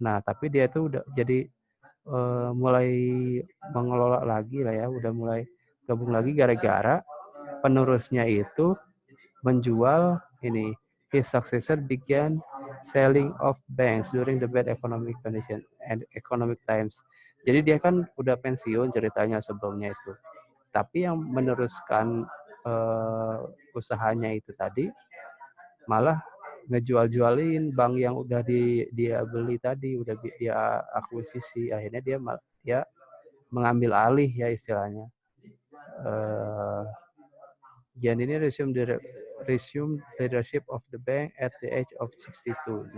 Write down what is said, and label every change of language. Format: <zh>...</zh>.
<id>Nah, tapi dia tuh udah jadi mulai mengelola lagi lah ya, udah mulai gabung lagi gara-gara penerusnya itu menjual ini.</id> <en>His successor began selling of banks during the bad economic condition and economic times.</en> <id>Jadi dia kan udah pensiun ceritanya sebelumnya itu. Tapi yang meneruskan usahanya itu tadi malah ngejual-jualin bank yang udah dia beli tadi, udah dia akuisisi. Akhirnya dia mengambil alih ya istilahnya.</id> <en>Giannini resume leadership of the bank at the age of 62.</en>